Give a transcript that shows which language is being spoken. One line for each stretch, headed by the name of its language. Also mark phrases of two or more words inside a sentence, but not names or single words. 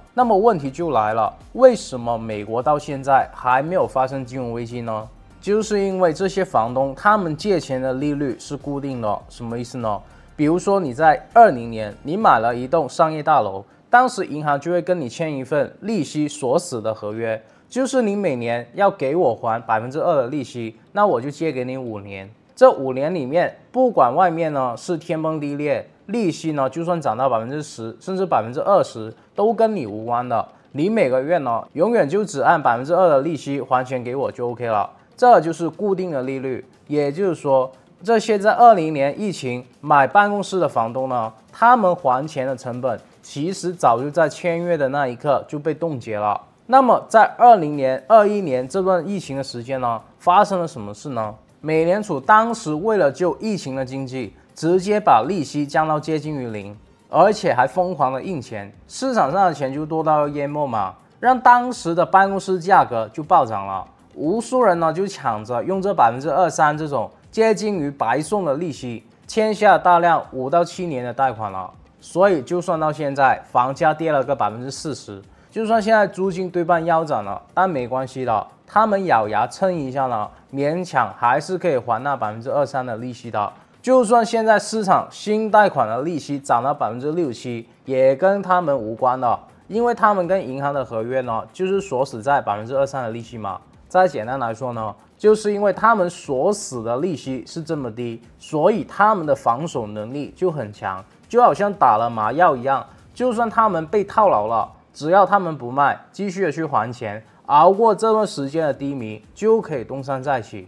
Chinese: 那麼問題就來了，為什麼美國到現在還沒有發生金融危機呢？就是因為這些房東他們借錢的利率是固定的。什麼意思呢？比如說你在20年你買了一棟商業大樓，當時銀行就會跟你簽一份利息鎖死的合約，就是你每年要給我還2%的利息，那我就借給你5年。這5年裡面，不管外面呢是天崩地裂，利息呢就算漲到10%甚至20%，都跟你無關的。你每個月呢永遠就只按2%的利息還錢給我就 OK 了。這就是固定的利率。也就是說，這些在20年疫情買辦公室的房東呢，他們還錢的成本其實早就在簽約的那一刻就被凍結了。那麼在20年、21年這段疫情的時間呢，發生了什麼事呢？美聯儲當時為了救疫情的經濟，直接把利息降到接近於0，而且還瘋狂的印錢，市場上的錢就多到要淹沒嘛，讓當時的辦公室價格就暴漲了。無數人呢就搶着用這23%這種接近於白送的利息，簽下大量5到7年的貸款了。所以就算到現在房價跌了個40%，就算現在租金对半腰斬了，但沒關係的，他們咬牙撐一下呢，勉強還是可以還那23%的利息的。就算現在市場新貸款的利息漲到6%、7%，也跟他們無關的，因為他們跟銀行的合約呢就是鎖死在23%的利息嘛。再簡單來說呢，就是因為他們鎖死的利息是這麼低，所以他們的防守能力就很強，就好像打了麻藥一樣，就算他們被套牢了，只要他們不賣，繼續的去還錢，熬過這段時間的低迷，就可以東山再起。